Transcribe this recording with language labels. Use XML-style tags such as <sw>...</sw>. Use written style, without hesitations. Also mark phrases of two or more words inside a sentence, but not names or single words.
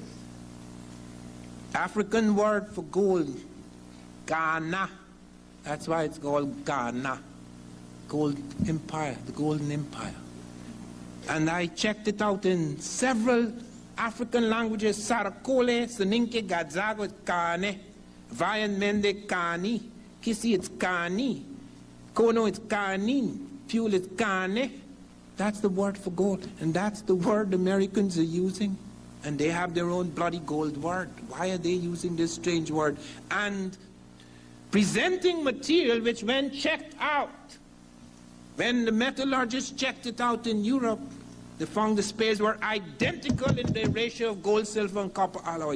<en>African word for gold, Ghana. That's why it's called Ghana. Gold Empire, the Golden Empire. And I checked it out in several African languages. Sarakole, Soninke, Gadzago, it's Kane. Vayan Mende, Kani. Kisi, it's Kani. Kono, it's Kanin. Fuel, it's Kane. That's the word for gold. And that's the word Americans are using. And they have their own bloody gold word. Why are they using this strange word? And presenting material which, when checked out, when the metallurgists checked it out in Europe, they found the spears were identical in their ratio of gold, silver, and copper alloys.</en>